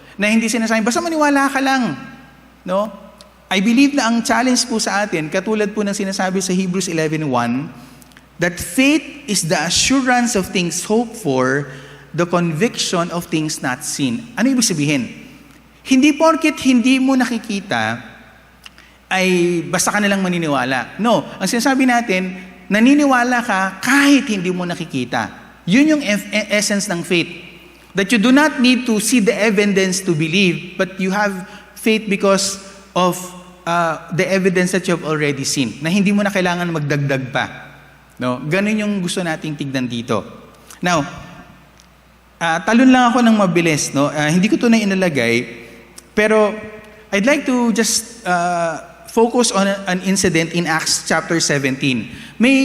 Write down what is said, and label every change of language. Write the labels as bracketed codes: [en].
[tl] Na hindi sinasabi, basta maniwala ka lang. No? I believe na ang challenge po sa atin, katulad po ng sinasabi sa Hebrews 11:1, [en] that faith is the assurance of things hoped for, the conviction of things not seen. [tl] Ano ibig sabihin? Hindi porket hindi mo nakikita, ay basta ka nalang maniniwala. No, ang sinasabi natin, naniniwala ka kahit hindi mo nakikita. Yun yung essence ng faith. [en] That you do not need to see the evidence to believe, but you have faith because of the evidence that you have already seen. [tl] Na hindi mo na kailangan magdagdag pa. No? Ganun yung gusto nating tignan dito. Now, talon lang ako ng mabilis. No? Hindi ko ito na inalagay, [en] pero I'd like to just focus on an incident in Acts chapter 17.